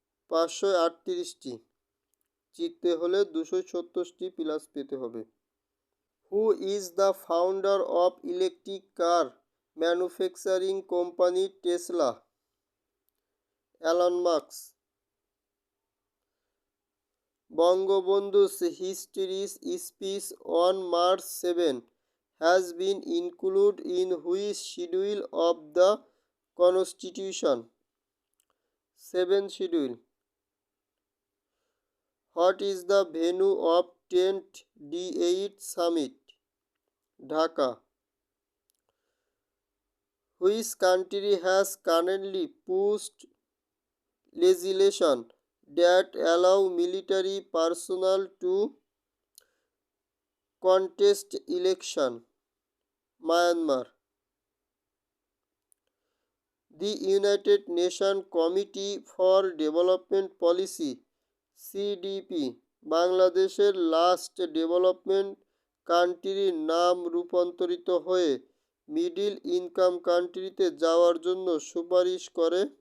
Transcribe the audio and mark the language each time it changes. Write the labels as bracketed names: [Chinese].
[Bangla] 538টি। জিততে হলে 270টি প্লাস পেতে হবে। [English] Who is the founder of electric car manufacturing company Tesla? Elon Musk. Bangabandhu's historic speech on March 7 has been included in which schedule of the Constitution? 7th schedule. What is the venue of 10th D8 summit? Dhaka. Which country has currently pushed legislation that allow military personnel to contest election? Myanmar. [Bangla] The United Nations Committee for Development Policy CDP বাংলাদেশের last development কান্ট্রির নাম রূপান্তরিত হয়ে middle income কান্ট্রিতে যাওয়ার জন্য সুপারিশ করে।